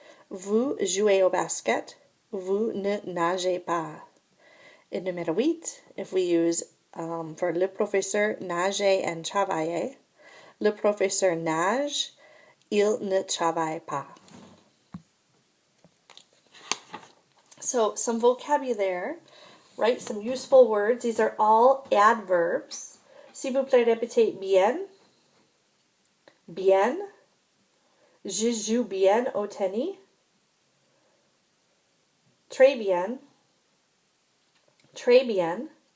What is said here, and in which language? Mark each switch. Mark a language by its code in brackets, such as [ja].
[fr] Vous jouez au basket, vous ne nagez pas. Et numéro 8, [en] if we use for le professeur nager and travailler. [fr] Le professeur nage, il ne travaille pas. [en] So some vocabulary, right? Some useful words. These are all adverbs. [fr] S'il vous plaît, répétez bien. Bien. Je joue bien au tennis. Très bien. Très bien.